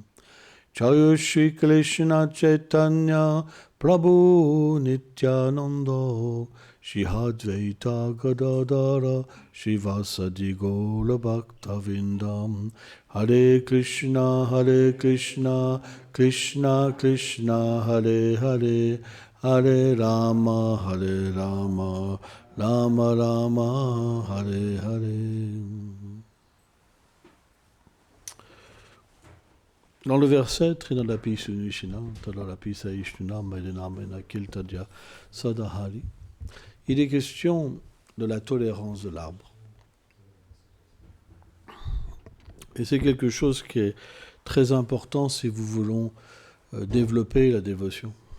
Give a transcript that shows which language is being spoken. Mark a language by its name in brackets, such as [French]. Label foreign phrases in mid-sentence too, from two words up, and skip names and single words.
[Sanskrit] Jaya Shri Krishna Chaitanya Prabhu Nityananda Shri Advaita Gadadara Shivasadi Gaura Bhaktavindam. Hare Krishna Krishna Krishna Hare Hare Hare Rama Rama Rama Hare Hare. [French] Dans le verset [Sanskrit] Trinadapi Sunishina, Tadalapi Saishnuna, Maïdenamena Kiltadya Sadahari, [French] il est question de la tolérance de l'arbre. Et c'est quelque chose qui est très important si vous voulons développer la dévotion.